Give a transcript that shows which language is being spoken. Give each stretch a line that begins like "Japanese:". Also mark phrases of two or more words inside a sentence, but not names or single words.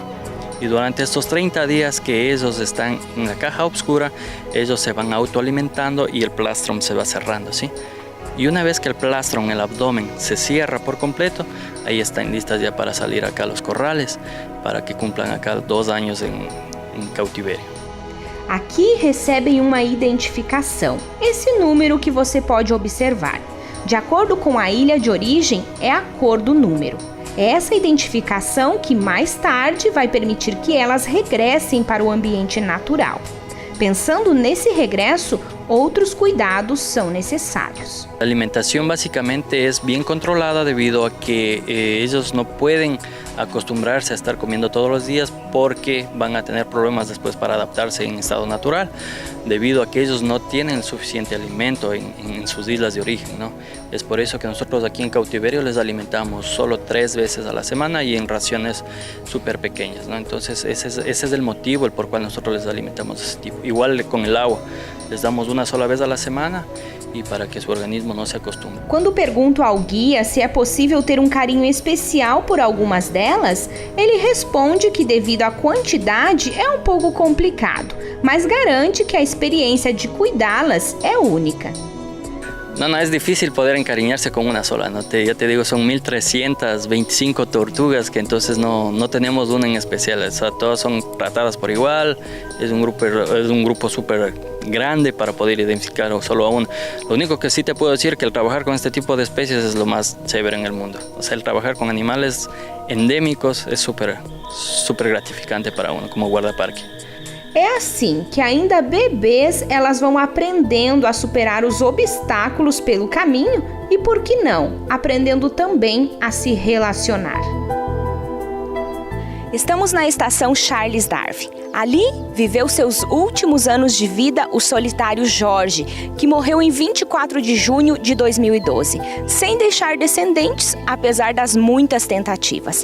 Spanish: Y durante estos 30 días que ellos están en la caja oscura, ellos se van autoalimentando y el plastron se va cerrando, ¿sí? Y una vez que el plastron, el abdomen, se cierra por completo, ahí están listas ya para salir acá a los corrales, para que cumplan acá 2 años en cautiverio.
Portuguese: Aqui recebem uma identificação, esse número que você pode observar. De acordo com a ilha de origem, é a cor do número. É essa identificação que mais tarde vai permitir que elas regressem para o ambiente natural. Pensando nesse regresso, outros cuidados são necesarios.
Spanish: La alimentación básicamente es bien controlada debido a que ellos no pueden acostumbrarse a estar comiendo todos los días porque van a tener problemas después para adaptarse en estado natural, debido a que ellos no tienen suficiente alimento en sus islas de origen, ¿no? Es por eso que nosotros aquí en cautiverio les alimentamos solo 3 veces a la semana y en raciones súper pequeñas, ¿no? Entonces ese es el motivo el por cual nosotros les alimentamos de ese tipo. Igual con el agua, les damos una sola vez a la semana
Portuguese: e para que seu organismo não se
Spanish: acostumbre.
Portuguese: Quando pergunto ao guia se é possível ter um carinho especial por algumas delas, ele responde que devido à quantidade é um pouco complicado, mas garante que a experiência de cuidá-las é única.
Spanish: No, es difícil poder encariñarse con una sola, ¿no? Ya te digo, son 1.325 tortugas que entonces no tenemos una en especial, o sea, todas son tratadas por igual, es un grupo súper grande para poder identificar solo a una. Lo único que sí te puedo decir que el trabajar con este tipo de especies es lo más chévere en el mundo. O sea, el trabajar con animales endémicos es súper gratificante para uno como guardaparque.
Portuguese: É assim que ainda bebês elas vão aprendendo a superar os obstáculos pelo caminho e, por que não, aprendendo também a se relacionar. Estamos na estação Charles Darwin. Ali viveu seus últimos anos de vida o solitário Jorge, que morreu em 24 de junho de 2012, sem deixar descendentes, apesar das muitas tentativas.